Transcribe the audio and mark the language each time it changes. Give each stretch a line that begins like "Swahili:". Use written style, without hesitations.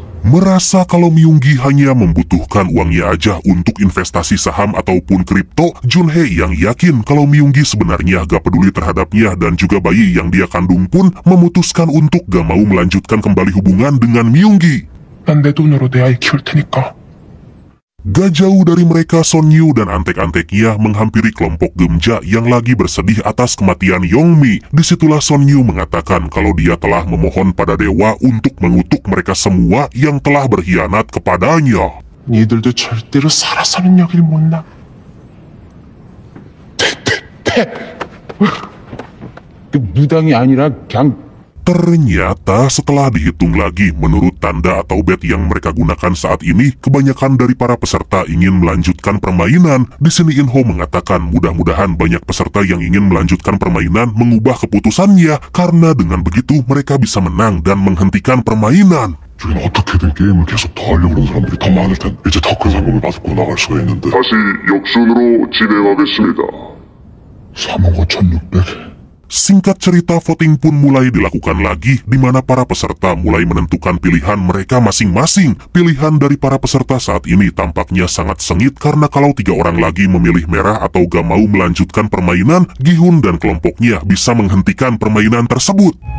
Indonesian: Merasa kalau Myunggi hanya membutuhkan uangnya aja untuk investasi saham ataupun kripto, Junhee yang yakin kalau Myunggi sebenarnya gak peduli terhadapnya dan juga bayi yang dia kandung pun memutuskan untuk gak mau melanjutkan kembali hubungan dengan Myunggi.
Korean: 난 내 돈으로 내 아이 키울 테니까.
Indonesian: Gak jauh dari mereka, Son Yu dan antek-anteknya menghampiri kelompok Gemja yang lagi bersedih atas kematian Yongmi. Disitulah Son Yu mengatakan kalau dia telah memohon pada dewa untuk mengutuk mereka semua yang telah berkhianat kepadanya.
Korean: 니들도 절대로 살아서는 여길 못 나. 그 무당이 아니라 그냥
Indonesian: Ternyata setelah dihitung lagi menurut tanda atau bet yang mereka gunakan saat ini, kebanyakan dari para peserta ingin melanjutkan permainan. Di sini Inho mengatakan mudah-mudahan banyak peserta yang ingin melanjutkan permainan mengubah keputusannya, karena dengan begitu mereka bisa menang dan menghentikan permainan.
Korean: 저희는 어떻게든 게임을 계속 더 하려고 그러는 사람들이 더 많을 텐데 이제 더 큰 상금을 받고 나갈 수가 있는데 다시 역순으로 진행하겠습니다. 3억 5,600.
Indonesian: Singkat cerita, voting pun mulai dilakukan lagi, di mana para peserta mulai menentukan pilihan mereka masing-masing. Pilihan dari para peserta saat ini tampaknya sangat sengit, karena kalau 3 orang lagi memilih merah atau gak mau melanjutkan permainan, Gi-hun dan kelompoknya bisa menghentikan permainan tersebut.